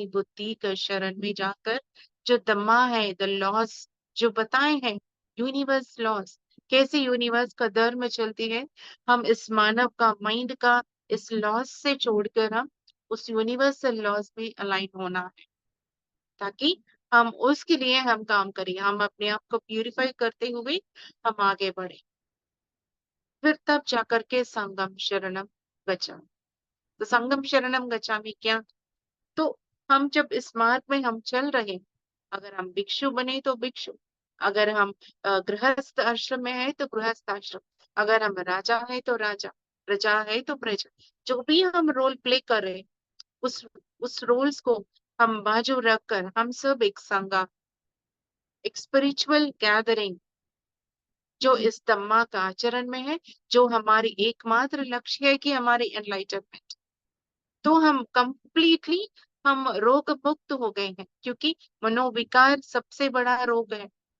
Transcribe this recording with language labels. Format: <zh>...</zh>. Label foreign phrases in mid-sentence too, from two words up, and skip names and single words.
<hi>बुद्धि के शरण में जाकर जो धम्मा है,</hi> <en>the laws</en> <hi>जो बताए हैं,</hi> <en>universe laws,</en> <hi>कैसे यूनिवर्स का धर्म चलती है, हम इस मानव का माइंड का इस लॉस से छोड़कर हम उस</hi> <en>universal laws</en> <hi>में अलाइन होना है, ताकि हम उसके लिए हम काम करें, हम अपने आप को प्यूरिफाई करते हुए हम आगे बढ़े। फिर तब जाकर के</hi> <pi>संगम शरणम गच्छामि।</pi> <hi>तो</hi> <pi>संगम शरणम गच्छामि</pi> <hi>क्या? तो हम जब इस मार्ग में हम चल रहे, अगर हम भिक्षु बने तो भिक्षु, अगर हम गृहस्थ आश्रम में है तो गृहस्थ आश्रम, अगर हम राजा है तो राजा, प्रजा है तो प्रजा, जो भी हम</hi> <en>role play</en> <hi>कर रहे हैं, उस उस रोल्स को हम बाजू रखकर हम सब एक संघ, एक</hi> <en>spiritual gathering</en> <hi>जो इस धम्मा का आचरण में है, जो हमारी एकमात्र लक्ष्य है कि हमारी एनलाइटनमेंट, तो हम कंप्लीटली हम रोग मुक्त हो गए हैं, क्योंकि मनोविकार सबसे बड़ा रोग है।</hi>